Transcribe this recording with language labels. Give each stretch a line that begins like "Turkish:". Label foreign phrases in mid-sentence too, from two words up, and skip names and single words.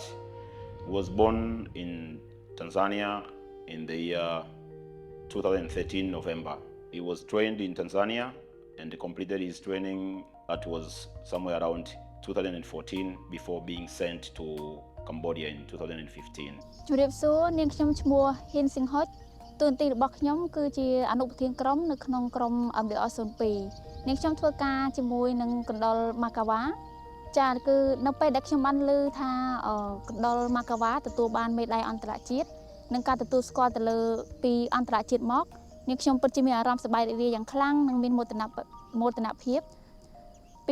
English: He was born in Tanzania in the year 2013 November. He was trained in Tanzania and completed his training that was somewhere around 2014 before being sent to Cambodia in 2015.
Khmer: តួនាទីរបស់ខ្ញុំគឺជាអនុប្រធានក្រុមនៅក្នុងក្រុម MDR02 នាងខ្ញុំធ្វើការជាមួយនឹងកណ្ដុរម៉ាកាវ៉ាចាគឺនៅពេលដែលខ្ញុំបានឮថាកណ្ដុរម៉ាកាវ៉ាទទួលបានមេដាយអន្តរជាតិនិងការទទួលស្គាល់ទៅលើពីអន្តរជាតិមកនាងខ្ញុំពិតជាមានអារម្មណ៍សប្បាយរីករាយយ៉ាងខ្លាំងនិងមានមោទនភាពពី